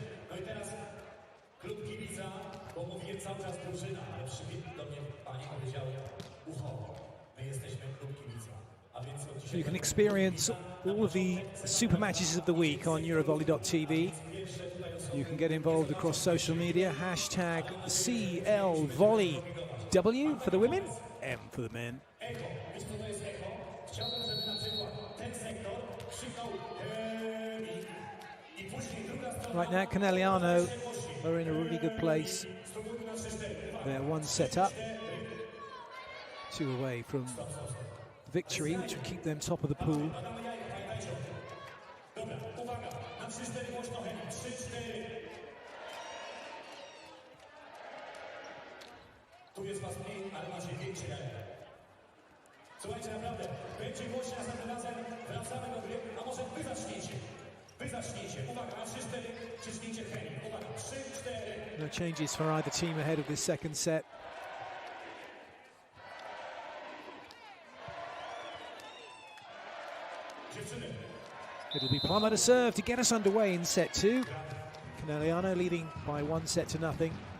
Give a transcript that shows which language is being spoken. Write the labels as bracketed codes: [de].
[pl] No i teraz klub kibica, bo mówię cały czas drużyna, ale przybiegł do mnie pani powiedział ucho, my jesteśmy klub kibica. A więc od dzisiaj... [en] You can experience all of the super matches of the week on Eurovolley.tv. You can get involved across social media, hashtag CLVolley. W for the women, M for the men. [pl] Chciałbym, żeby na przykład ten sektor krzyknął i później druga strona... [en] Right now, Conegliano are in a really good place. They're one set up, 2 away from victory, which will keep them top of the pool. [pl] Dobra, uwaga, na 3-4 głośno chemik, 3-4. Tu jest was mniej, ale macie większe jaja. Słuchajcie, naprawdę, będzie głośno następnym razem, wracamy do gry, a może wy zaczniecie. Wy zaczniecie, uwaga, na 3-4, ciśnijcie chemik, uwaga, 3-4. [en] No changes for either team ahead of this second set. It'll be Plummer to serve to get us underway in set 2. Conegliano leading by 1 set to nothing.